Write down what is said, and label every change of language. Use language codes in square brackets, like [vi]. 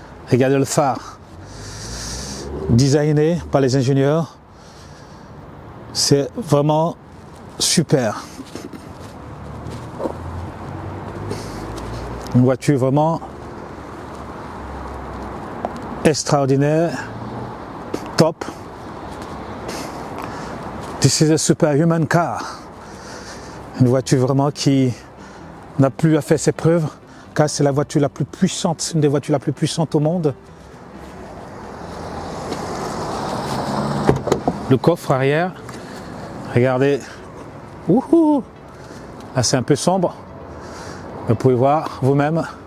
[fr] Regardez le phare, designé par les ingénieurs, c'est vraiment super. Une voiture vraiment extraordinaire, top. [en] This is a superhuman car. [fr] Une voiture vraiment qui n'a plus à faire ses preuves, car c'est la voiture la plus puissante, une des voitures la plus puissantes au monde. Le coffre arrière, regardez, wouhou, là c'est un peu sombre, vous pouvez voir vous-même.